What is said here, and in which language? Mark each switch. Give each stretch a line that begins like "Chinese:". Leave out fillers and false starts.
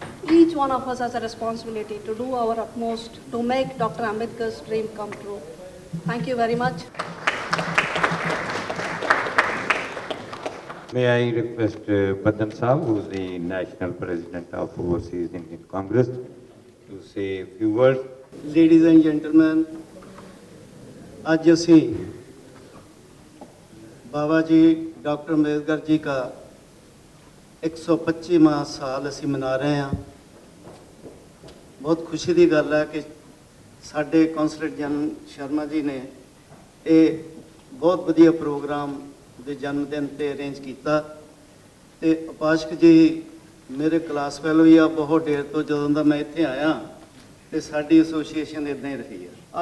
English: Each one of us has a responsibility to do our utmost to make Dr. Ambedkar's dream come true. Thank you very much. May I request Badan Saab, who is the National President of Overseas Indian Congress, to say a few words. Ladies and gentlemen,
Punjabi: आज ਅਸੀਂ बाबा जी doctor Ambedkar ji का 125वां साल ਅਸੀਂ ਮਨਾ ਰਹੇ ਹਾਂ। ਬਹੁਤ ਖੁਸ਼ੀ ਦੀ ਗੱਲ ਹੈ ਕਿ ਸਾਡੇ ਕੌਂਸਲਰ ਜਨ ਸ਼ਰਮਾ ਜੀ ਨੇ ਇਹ ਬਹੁਤ ਵਧੀਆ ਪ੍ਰੋਗਰਾਮ ਦੇ ਜਨਮ ਦਿਨ ਤੇ ਅਰੇਂਜ ਕੀਤਾ ਤੇ ਉਪਾਸ਼ਕ ਜੀ ਮੇਰੇ ਕਲਾਸ ਫੈਲੋ ਹੀ ਆ ਬਹੁਤ ਢੇਰ ਤੋਂ ਜਦੋਂ ਦਾ ਮੈਂ ਇੱਥੇ ਆਇਆ ਤੇ ਸਾਡੀ ਐਸੋਸੀਏਸ਼ਨ ਇਦਾਂ ਹੀ ਰਹੀ ਹੈ।